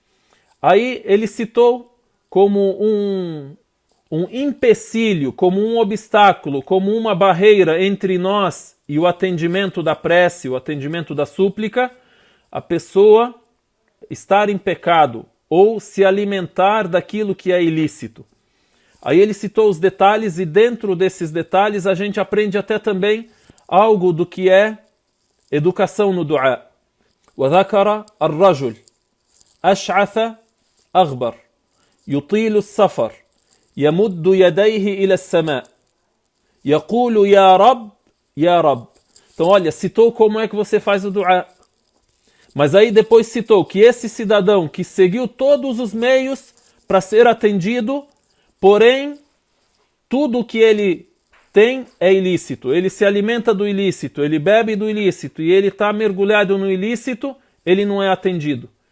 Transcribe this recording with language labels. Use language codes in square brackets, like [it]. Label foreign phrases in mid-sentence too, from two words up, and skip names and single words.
[pt] Aí ele citou como um empecilho, como um obstáculo, como uma barreira entre nós e o atendimento da prece, o atendimento da súplica, a pessoa estar em pecado ou se alimentar daquilo que é ilícito. Aí ele citou os detalhes e dentro desses detalhes a gente aprende até também algo do que é educação no dua. [ar] وذكر الرجل أشعث أغبر يطيل السفر يمد يديه إلى السماء يقول يا رب يا رب. [pt] Então olha, citou como é que você faz o dua. Mas aí depois citou que esse cidadão que seguiu todos os meios para ser atendido, porém tudo o que ele tem é ilícito, ele se alimenta do ilícito, ele bebe do ilícito e ele está mergulhado no ilícito, ele não é atendido.